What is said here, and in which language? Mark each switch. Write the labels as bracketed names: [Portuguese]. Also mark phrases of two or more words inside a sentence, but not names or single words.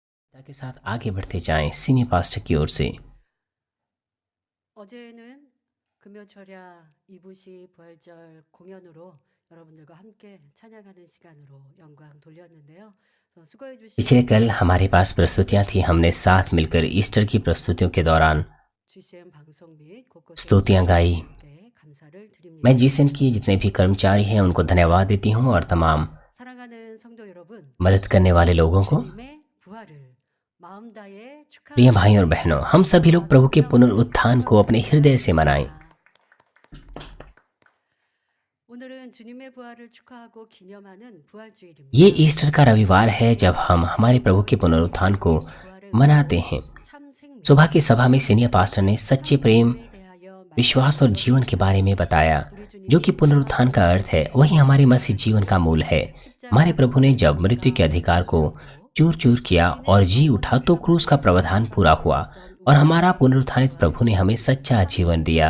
[Hindi] के साथ आगे बढ़ते जाएं सीनियर पास्टर की ओर से। [Korean] 어제는 금요철야 이부시 부활절 공연으로 여러분들과 함께 찬양하는 시간으로 영광 돌렸는데요. 수고해 [Hindi] पिछले [Korean] 주신 [Hindi] कल हमारे पास प्रस्तुतियां थी। हमने साथ मिलकर ईस्टर की प्रस्तुतियों के दौरान [Korean] GCN 방송 및 곳곳에 [Hindi] स्तुतियां गाई। [Korean] 여러분께 감사를 [Hindi] मैं [Korean] 드립니다. [Hindi] जीसन की जितने भी कर्मचारी हैं उनको धन्यवाद देती हूं और तमाम [Korean] 사랑하는 성도 여러분, [Hindi] मदद करने वाले लोगों को। [Korean] 주님의 부활을 마음 다해 [Hindi] प्रिय भाई और [Korean] 축하하는 [Hindi] बहनों, हम सभी लोग प्रभु के पुनरुत्थान को अपने हृदय से मनाएं। [Korean] 오늘은 주님의 부활을 축하하고 기념하는 부활주일입니다. [Hindi] ये ईस्टर का रविवार है जब हम हमारे प्रभु के पुनरुत्थान को मनाते हैं। सुबह की सभा में सीनियर पास्टर ने सच्चे प्रेम, विश्वास और जीवन के बारे में बताया, जो कि पुनरुत्थान का अर्थ है। वही हमारे मसीह जीवन का मूल है। हमारे प्रभु ने जब मृत्यु के अधिकार को चूर चूर किया और जी उठा तो क्रूस का प्रावधान पूरा हुआ और हमारा पुनरुत्थानित प्रभु ने हमें सच्चा जीवन दिया।